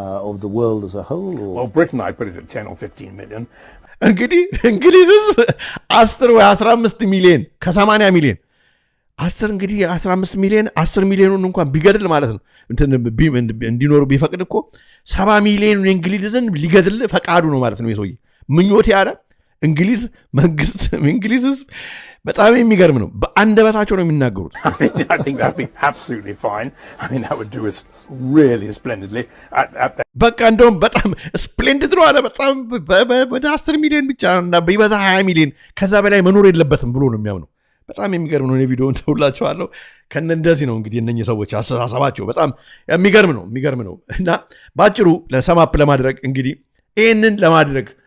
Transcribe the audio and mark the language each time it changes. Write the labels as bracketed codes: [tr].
[en] of the world as a whole or well Britain I put it at 10 or 15 million [am] እንግዲህ እንግሊዝ 10 ወይ 15 ሚሊዮን ከ80 ሚሊዮን 10 እንግዲህ 15 ሚሊዮን 10 ሚሊዮኑን እንኳን ቢገድል ማለት ነው እንዲኖሩ ቢፈቅድ እኮ 70 ሚሊዮን የእንግሊዝን ሊገድል ፈቃዱ ነው ማለት ነው የሰውዬ ምኞት ያለ እንግሊዝ መንግስት እንግሊዝ በጣም የሚገርም ነው በአንደበታቸው ነው የሚናገሩት [en] I think that would be absolutely fine I mean that would do us really splendidly [am] በቃ እንደውም በጣም ስፕሌንዲድ ነው አለ በጣም ወደ 10 ሚሊዮን ብቻ እና በይበዛ 20 ሚሊዮን ከዛ በላይ መኖር የለበትም ብሎ ነው የሚያምነው በጣም የሚገርም ነው ቪዲዮውን ተውላችኋለሁ ከነ እንደዚህ ነው እንግዲህ እነኚህ ሰዎች አስተሳሰባቸው በጣም የሚገርም ነው እና ባጭሩ ለሰማፕ ለማድረግ እንግዲህ ይሄንን ለማድረግ